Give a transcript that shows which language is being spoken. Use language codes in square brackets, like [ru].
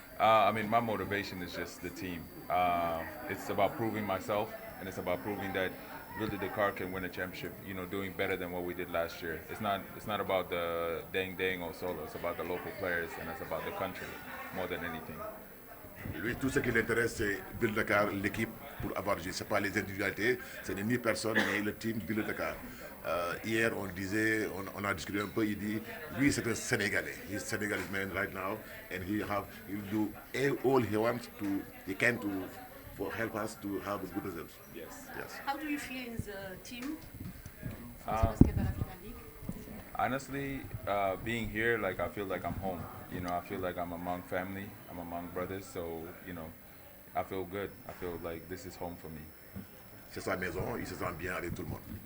[en] I mean, my motivation is just the team. It's about proving myself, and it's about proving that Ville de Dakar can win a championship, you know, doing better than what we did last year. It's not about the Deng Deng or Solo, it's about the local players, and it's about the country more than anything. [fr] Lui, tout ce qui l'intéresse, c'est Ville de Dakar, l'équipe, pour avoir joué. Ce n'est pas les individualités, ce n'est ni personne, mais le team Ville de Dakar. Hier, on a discuté un peu, il dit, lui, c'est un Sénégalais. [en] He's a Senegalese man right now, and he'll do all he can to help us to have good results. Yes. Yes. How do you feel in the team? Honestly, being here, like I feel like I'm home. You know, I feel like I'm among family, I'm among brothers, so you know, I feel good. I feel like this is home for me. [fr] C'est sa maison, il se sent bien avec tout le monde.